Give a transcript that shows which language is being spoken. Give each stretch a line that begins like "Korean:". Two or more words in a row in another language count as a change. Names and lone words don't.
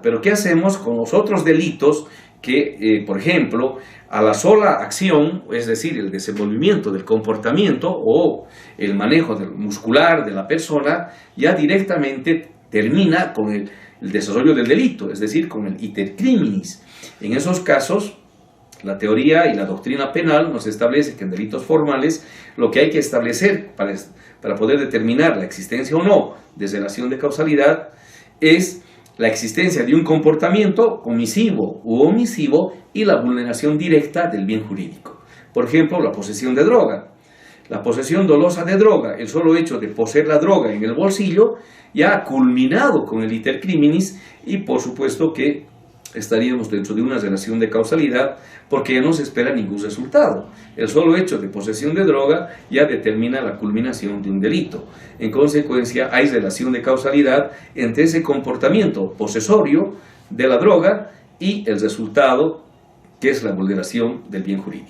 Spanish: Pero ¿qué hacemos con los otros delitos que, por ejemplo, a la sola acción, es decir, el desenvolvimiento del comportamiento o el manejo muscular de la persona, ya directamente termina con el desarrollo del delito, es decir, con el
Latin: iter criminis?
Spanish: En esos casos, la teoría y la doctrina penal nos establece que en delitos formales lo que hay que establecer para poder determinar la existencia o no de relación de causalidad es la existencia de un comportamiento comisivo u omisivo y la vulneración directa del bien jurídico. Por ejemplo, la posesión de droga. La posesión dolosa de droga, el solo hecho de poseer la droga en el bolsillo, ya ha culminado con el
Latin: iter criminis
Spanish: y por supuesto que estaríamos dentro de una relación de causalidad porque ya no se espera ningún resultado. El solo hecho de posesión de droga ya determina la culminación de un delito. En consecuencia, hay relación de causalidad entre ese comportamiento posesorio de la droga y el resultado, que es la vulneración del bien jurídico.